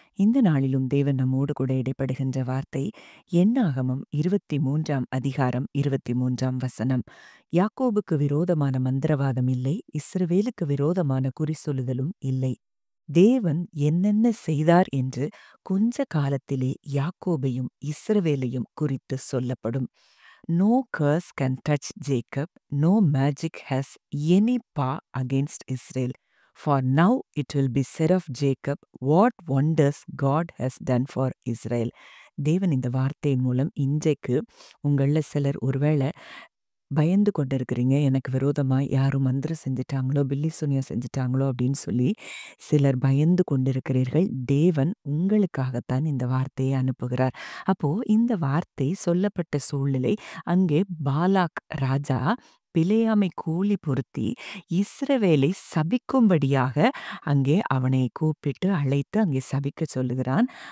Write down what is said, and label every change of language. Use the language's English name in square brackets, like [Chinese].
[Tamil] இந்த நாளிலும் தேவன் நம்மோடு கூட இடைப்படுகின்ற வார்த்தை என்னாகமம் 23ஆம் அதிகாரம் 23ஆம் வசனம். யாக்கோபுக்கு விரோதமான மந்திரவாதம் இல்லை, இஸ்ரவேலுக்கு விரோதமான குறி சொல்லுதலும் இல்லை. தேவன் என்னென்ன செய்தார் என்று கொஞ்ச காலத்திலே யாக்கோபையும் இஸ்ரவேலையும் குறித்து சொல்லப்படும். [English] No curse can touch Jacob, no magic has any power against Israel. For now it will be said of Jacob, what wonders God has done for Israel. [Tamil] தேவன் இந்த வார்த்தையின் மூலம் இன்றைக்கு உங்கள சிலர் ஒருவேளை பயந்து கொண்டிருக்கிறீங்க. எனக்கு விரோதமா யாரும் மந்திரம் செஞ்சுட்டாங்களோ, பில்லி சூனியம் செஞ்சுட்டாங்களோ அப்படின்னு சொல்லி சிலர் பயந்து கொண்டிருக்கிறீர்கள். தேவன் உங்களுக்காகத்தான் இந்த வார்த்தையை அனுப்புகிறார். அப்போ இந்த வார்த்தை சொல்லப்பட்ட சூழ்நிலை அங்கே பாலாக் ராஜா பிலேயாமை கூலி பொருத்தி இஸ்ரவேலை சபிக்கும்படியாக அங்கே அவனை கூப்பிட்டு அழைத்து அங்கே சபிக்க சொல்லுகிறான்.